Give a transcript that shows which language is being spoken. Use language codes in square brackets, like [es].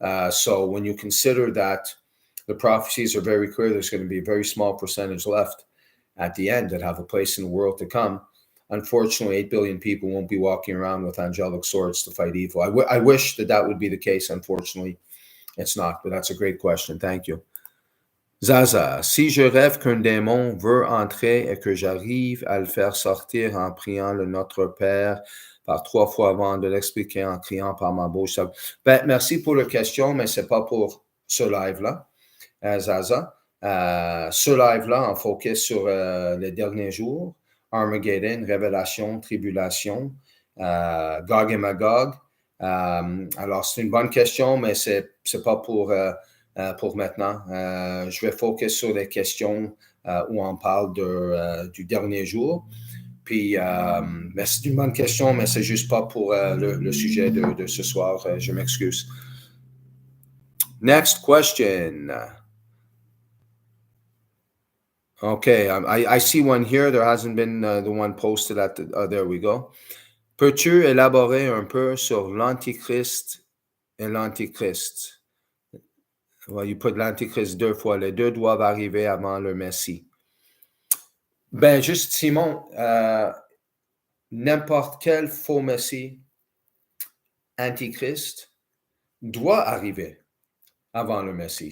[en] So when you consider that the prophecies are very clear, there's going to be a very small percentage left at the end that have a place in the world to come. Unfortunately, 8 billion people won't be walking around with angelic swords to fight evil. I wish that would be the case. Unfortunately, it's not, but that's a great question. Thank you. [fr] Zaza, si je rêve qu'un démon veut entrer et que j'arrive à le faire sortir en priant le Notre Père par 3 fois avant de l'expliquer en criant par ma bouche. Merci pour la question, mais ce n'est pas pour ce live-là, Zaza. Ce live-là, on focus sur les derniers jours, Armageddon, révélation, tribulation, Gog et Magog. Alors, c'est une bonne question, mais c'est pas pour maintenant. Je vais focus sur les questions où on parle du dernier jour. Puis, mais c'est une bonne question, mais c'est juste pas pour le sujet de ce soir. Je m'excuse. [en] Next question. Okay, I see one here. There hasn't been the one posted at the... there we go. [fr] Peux-tu élaborer un peu sur l'Antichrist et l'Antichrist? [en] Well, you put [fr] l'Antichrist 2 fois. Les deux doivent arriver avant le Messie. Ben, juste, Simon, n'importe quel faux Messie, Antichrist, doit arriver avant le Messie.